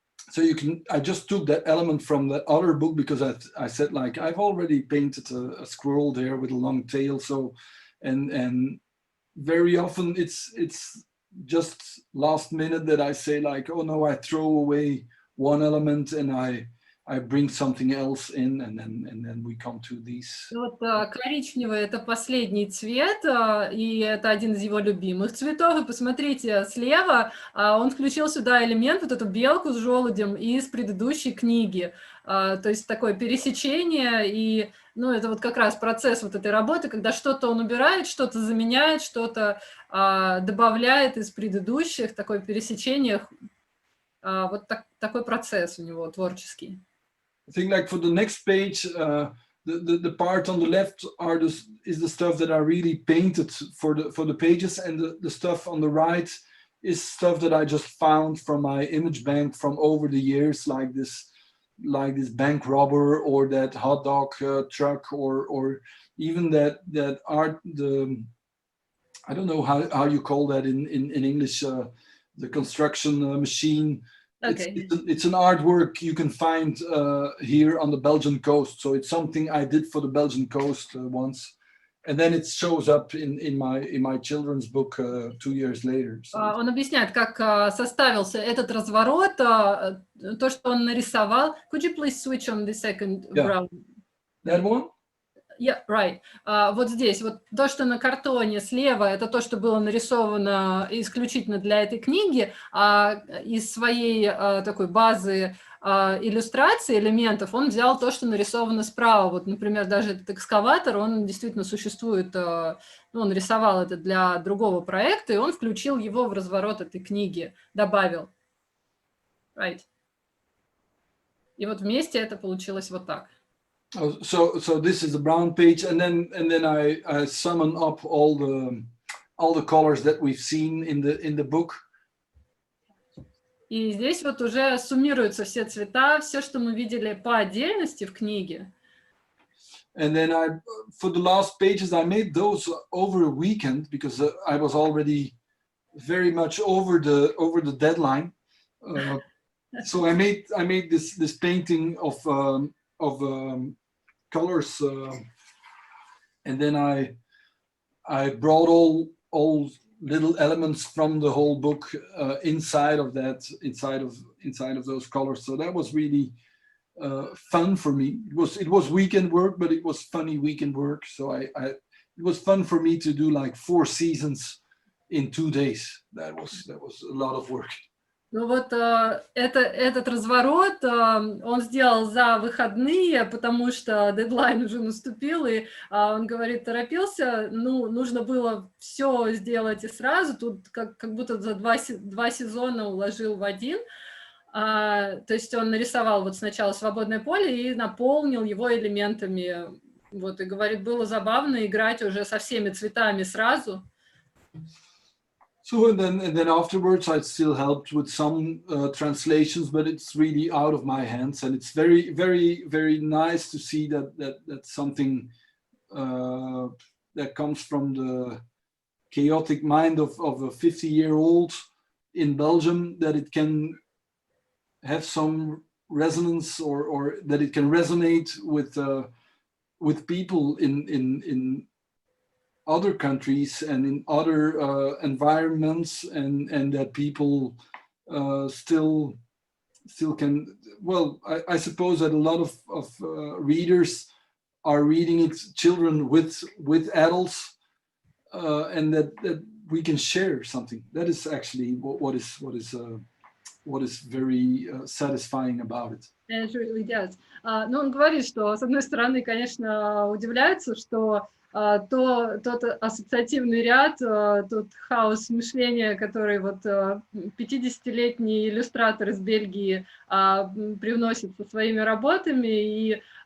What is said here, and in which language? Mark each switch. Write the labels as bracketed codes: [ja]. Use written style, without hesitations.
[en] So I just took that element from the other book, because I said, like, I've already painted a squirrel there with a long tail. So, and very often it's just last minute that I say, like, oh no, I throw away one element and I bring something else in, and then we come to these. [ru] Вот коричневый — это последний цвет, и это один из его любимых цветов. И посмотрите, слева он включил сюда элемент, вот эту белку с желудем из предыдущей книги. То есть такое пересечение, и ну, это вот как раз процесс вот этой работы, когда что-то он убирает, что-то заменяет, что-то добавляет из предыдущих, такое пересечение. Вот такой процесс у него творческий. [en] I think, like, for the next page, the part on the left is the stuff that I really painted for the pages, and the stuff on the right is stuff that I just found from my image bank from over the years, like this bank robber, or that hot dog truck, or even that art, I don't know how you call that in English, the construction machine. Okay. It's an artwork you can find here on the Belgian coast. So it's something I did for the Belgian coast once, and then it shows up in my children's book 2 years later. So. [ru] Он объясняет, как составился этот разворот, то, что он нарисовал. [en] Could you please switch on the second brown? That one? Yeah, right. [ru] Вот здесь, вот то, что на картоне слева, это то, что было нарисовано исключительно для этой книги, а из своей такой базы иллюстраций, элементов, он взял то, что нарисовано справа. Вот, например, даже этот экскаватор, он действительно существует, он рисовал это для другого проекта, и он включил его в разворот этой книги, добавил. [en] Right. [ru] И вот вместе это получилось вот так. [en] So this is the brown page, and then I summon up all the colors that we've seen in the book. [ru] И здесь вот уже суммируются все цвета, все, что мы видели по отдельности в книге. [en] And then for the last pages, I made those over a weekend because I was already very much over the deadline. So I made this painting of colors, and then I brought all little elements from the whole book inside of those colors. So that was really fun for me. It was weekend work, but it was funny weekend work. So it was fun for me to do like 4 seasons in 2 days. That was a lot of work. [ru] Ну вот этот разворот он сделал за выходные, потому что дедлайн уже наступил, и он говорит, торопился, ну, нужно было все сделать и сразу, тут как будто за 2 сезона уложил в один. То есть он нарисовал вот сначала свободное поле и наполнил его элементами. Вот, и говорит, было забавно играть уже со всеми цветами сразу. [en] So and then afterwards I still helped with some translations, but it's really out of my hands, and it's very, very, very nice to see that something that comes from the chaotic mind of a 50-year-old in Belgium, that it can have some resonance or that it can resonate with people in other countries and in other environments, and that people still can, well, I suppose that a lot of readers are reading it, children with adults, and that we can share something. That is actually what is very satisfying about it. It really does. [ru] Ну, он говорит, что, с одной стороны, конечно, удивляется, что тот ассоциативный ряд, тот хаос мышления, который вот 50-летний иллюстратор из Бельгии привносит со своими работами, и